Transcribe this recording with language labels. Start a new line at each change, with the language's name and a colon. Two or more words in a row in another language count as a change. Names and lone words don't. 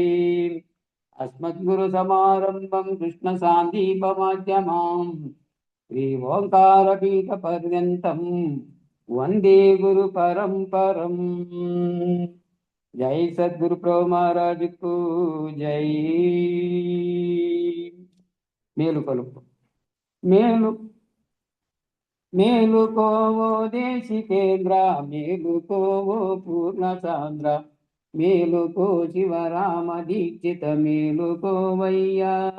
Sanskrit: अस्मद्गुरुसमारम्भं कृष्णसान्दीपमाध्यमां श्री ओङ्कारपीठपर्यन्तं वन्दे गुरुपरम्परम्।
Hindi: जय सद्गुरु प्रभु महाराज को जय।
Telugu: మేలు కలుపు మేలు మేలుకోవో దేశికేంద్ర మేలుకోవో పూర్ణ చాంద్ర మేలుకో శివరామ దీక్షిత మేలుకోవయ్యా